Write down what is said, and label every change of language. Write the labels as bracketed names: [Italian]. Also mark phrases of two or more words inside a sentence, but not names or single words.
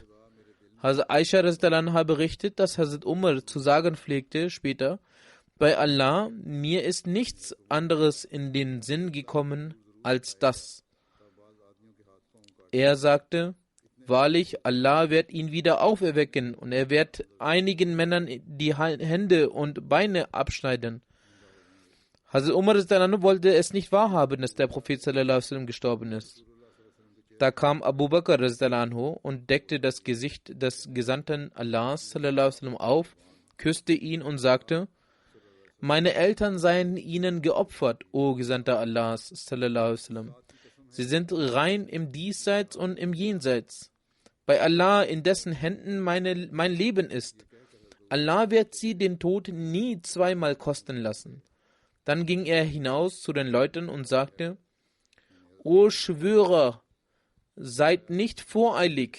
[German] Hazrat Aisha Rizdalanha berichtet, dass Hazrat Umar zu sagen pflegte später, bei Allah, mir ist nichts anderes in den Sinn gekommen als das. Er sagte, wahrlich, Allah wird ihn wieder auferwecken und er wird einigen Männern die Hände und Beine abschneiden. Hazrat Umar wollte es nicht wahrhaben, dass der Prophet [Arabic] صلى الله عليه وسلم [German] gestorben ist. Da kam Abu Bakr und deckte das Gesicht des Gesandten Allahs [Arabic] صلى الله عليه وسلم [German] auf, küsste ihn und sagte, meine Eltern seien ihnen geopfert, o Gesandter Allahs [Arabic] صلى الله عليه وسلم. [German] Sie sind rein im Diesseits und im Jenseits. Bei Allah, in dessen Händen mein Leben ist. Allah wird sie den Tod nie zweimal kosten lassen. Dann ging er hinaus zu den Leuten und sagte, O Schwörer, seid nicht voreilig.